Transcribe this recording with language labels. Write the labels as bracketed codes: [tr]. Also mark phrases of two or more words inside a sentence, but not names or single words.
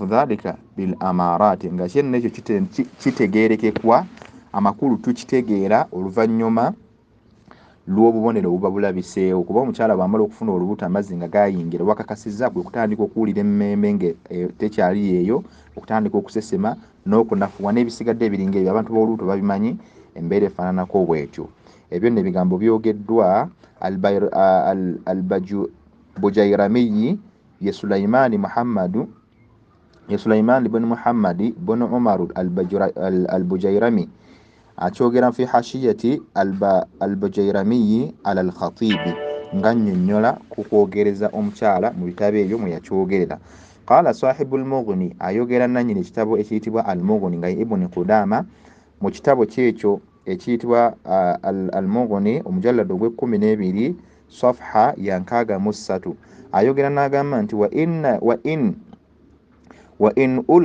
[ar] ذلك بالأمارات [lg] nga kyenno ekyo kitegeerekekwa amakulu tukitegeera oluvannyuma lw'obubonero obuba bulabiseewo kuba omukyala bw'amala okufuna olubuto amazzi nga gayingira wakakasizza gwe kutandika okuwulira emmembe nga tekyali eyo okutandika okusesema n'okunafuwa n'ebisigadde ebiringa ebyo abantu b'olubuto babimanyi embeera efaananako bwetyo ebyo nno ebigambo byogeddwa bujairamiyi ye Sulaiman bin Muhammadi bin Umar al-Bujairami akyogera [ar] في حاشية البجيرمي على الخطيب [lg] nga nnyonnyola ku kwogereza omukyala mu bitabo ebyo mwe yakyogerera [ar] قال صاحب المغني [lg] ayogera nannyini ekitabo ekiyitibwa al-Mughni nga Ibn Qudama mu kitabo kyekyo ekiyitibwa al-Mughni omujallado ogw'12 safha ya 63 ayogera n'agamba nti [ar] وإن